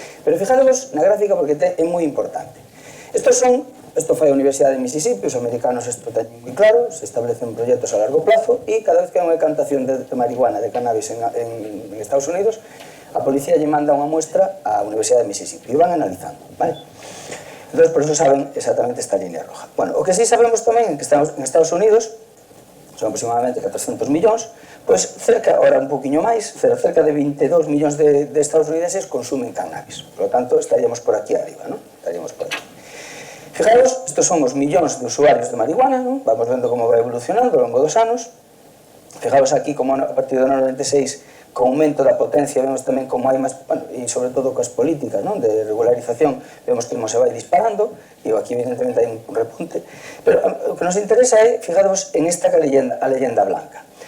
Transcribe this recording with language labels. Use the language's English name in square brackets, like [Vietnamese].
[Galician] Pero fijaros na gráfica porque é moi importante. Isto foi a Universidade de Mississippi, os americanos isto teñen moi claro, se establecen proxectos a largo plazo e cada vez que hai unha decantación de marihuana, de cannabis en Estados Unidos, a policía lle manda unha muestra á Universidade de Mississippi e van analizando, vale? Entón, por eso saben exactamente esta línea roja. Bueno, o que sí sabemos tamén é que estamos en Estados Unidos, son aproximadamente 400 millóns, pois cerca, ahora un poquinho máis, cerca de 22 millóns de estadounidenses consumen cannabis. [Spanish] Por lo tanto, estaríamos por aquí arriba, ¿no? [Galician] Estaríamos por aquí. Fijaros, estos son os millóns de usuarios de marihuana, ¿no? Vamos vendo como vai evolucionando ao longo dos anos. Fijaros aquí como a partir do ano 96 con aumento da potencia vemos tamén como hai máis, bueno, e sobre todo coas políticas, non, de regularización, vemos que se vai disparando e aquí evidentemente hai un repunte, pero o que nos interesa é fijaros [Spanish] en esta a leyenda blanca.